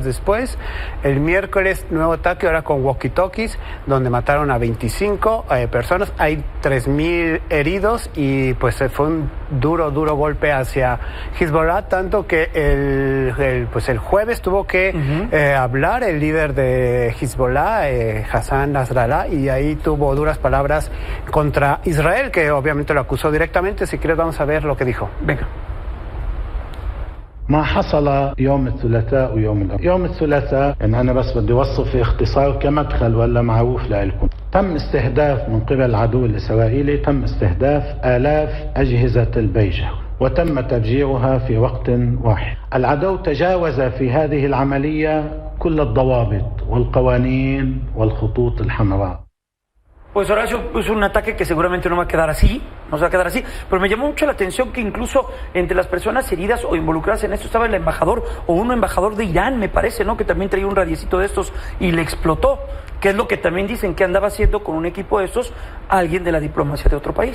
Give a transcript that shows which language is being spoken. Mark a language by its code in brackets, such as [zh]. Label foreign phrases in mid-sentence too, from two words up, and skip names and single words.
[es] después, el miércoles, nuevo ataque ahora con walkie-talkies, donde mataron a 25 personas, hay 3,000 heridos y pues fue un duro golpe hacia Hezbollah, tanto que el jueves tuvo que hablar el líder de Hezbollah, Hassan Nasrallah, y ahí tuvo duras palabras contra Israel, que obviamente lo acusó directamente. Si quieres vamos a ver lo que dijo. Venga. [ar] ما حصل يوم الثلاثاء ويوم الأربعاء. يوم الثلاثاء إن أنا بس بدي أوصف في اختصار كمدخل ولا معروف لإلكم. تم استهداف من قبل العدو الإسرائيلي، تم استهداف آلاف أجهزة البيجر وتم تفجيرها في وقت واحد. العدو تجاوز في هذه العملية كل الضوابط والقوانين والخطوط الحمراء. [es] Pues Horacio, es un ataque que seguramente no va a quedar así, pero me llamó mucho la atención que incluso entre las personas heridas o involucradas en esto estaba el embajador o un embajador de Irán, me parece, ¿no? Que también traía un radiecito de estos y le explotó. que es lo que también dicen que andaba haciendo con un equipo de esos alguien de la diplomacia de otro país.